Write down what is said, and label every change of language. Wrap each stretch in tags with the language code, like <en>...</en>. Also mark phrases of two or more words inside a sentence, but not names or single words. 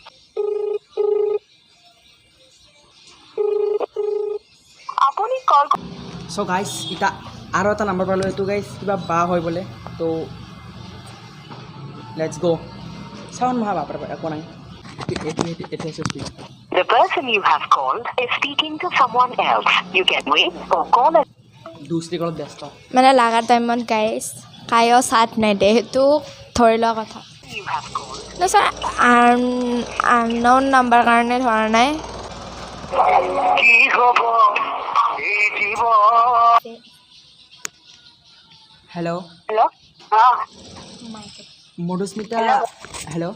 <en>so guys</en> <as>এতিয়া আৰু এটা নাম্বাৰ পালোঁ এইটো গাইজ কিবা বা হয় বোলে তো</as> <en>let's go sound</en> <as>নহয় বাপাৰ একো নাই এতিয়া</as> <en>The person you have called is speaking to someone else. You can wait or call it.</en> <hi>দুসরি কলত ব্যস্ত</hi> <as>মানে লাগা টাইমত গাইজ কায়ো চাথ নেদে সেইটো ধৰি লোৱা কথা</as> <en>You have called.</en> <as>ছাৰ</as> <en>unknown number</en> <as>কাৰণে ধৰা নাই কি হ'ব এই জীৱন হেল্ল' হেল্ল' মধুস্মিতা হেল্ল'</as>